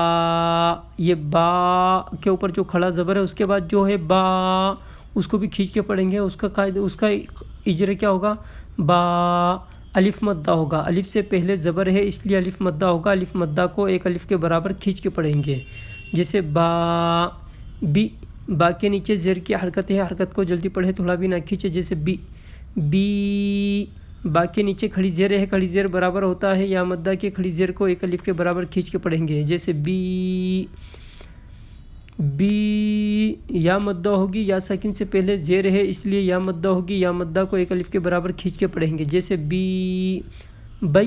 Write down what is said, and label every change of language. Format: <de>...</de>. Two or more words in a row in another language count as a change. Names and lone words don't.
<ur>یہ با کے اوپر جو کھڑا زبر ہے اس کے بعد جو ہے با، اس کو بھی کھینچ کے پڑھیں گے۔ اس کا قاعدہ، اس کا اجر کیا ہوگا؟ با الف مدہ ہوگا، الف سے پہلے زبر ہے اس لیے الف مدہ ہوگا، الف مدہ کو ایک الف کے برابر کھینچ کے پڑھیں گے، جیسے با بی، با کے نیچے زیر کی حرکت ہے، حرکت کو جلدی پڑھے، تھوڑا بھی نہ کھینچے، جیسے بی بی۔ با کے نیچے کھڑی زیر ہے، کھڑی زیر برابر ہوتا ہے یا مدہ کے، کھڑی زیر کو ایک الف کے برابر کھینچ کے پڑھیں گے، جیسے بی بی۔ یا مدہ ہوگی، یا ساکن سے پہلے زیر ہے اس لیے یا مدہ ہوگی، یا مدہ کو ایک الف کے برابر کھینچ کے پڑھیں گے، جیسے بی بئی۔</ur>